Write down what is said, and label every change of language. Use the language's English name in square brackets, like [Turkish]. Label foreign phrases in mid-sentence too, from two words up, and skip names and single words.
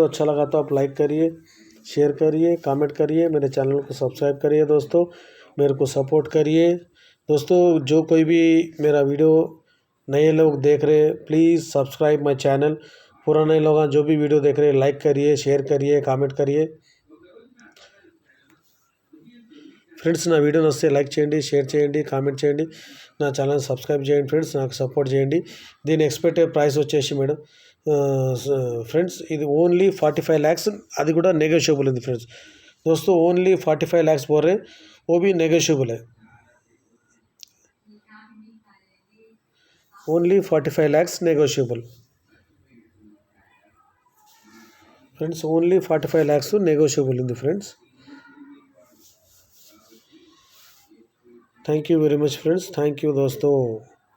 [Hindi] अच्छा लगा तो आप लाइक करिए, शेयर करिए, कमेंट करिए, मेरे चैनल को सब्सक्राइब करिए दोस्तों, मेरे को सपोर्ट करिए दोस्तों। जो कोई भी मेरा वीडियो नए लोग देख रहे हैं [English] please subscribe my channel, [Hindi] पुराने लोग जो भी वीडियो देख रहे हैं लाइक करिए, शेयर करिए, कमेंट करिए ఫ్రెండ్స్। [Telugu] నా వీడియో నచ్చితే లైక్ చేయండి, షేర్ చేయండి, కామెంట్ చేయండి, నా ఛానల్ సబ్స్క్రైబ్ చేయండి ఫ్రెండ్స్, నాకు సపోర్ట్ చేయండి। దీని ఎక్స్పెక్టెడ్ ప్రైస్ వచ్చేసి మేడం ఫ్రెండ్స్ ఇది ఓన్లీ 45 lakhs, అది కూడా नेगोशिएबल ఉంది फ्रेंड्स। [Hindi] दोस्तों ओनली 45 lakhs बोल रहे, वो भी नेगोशिएबल है, ओनली 45 lakhs नेगोशिएबल फ्रेंड्स, ओनली 45 lakhs नेगोशिएबल ఉంది ఫ్రెండ్స్। [English] thank you very much friends, thank you दोस्तों।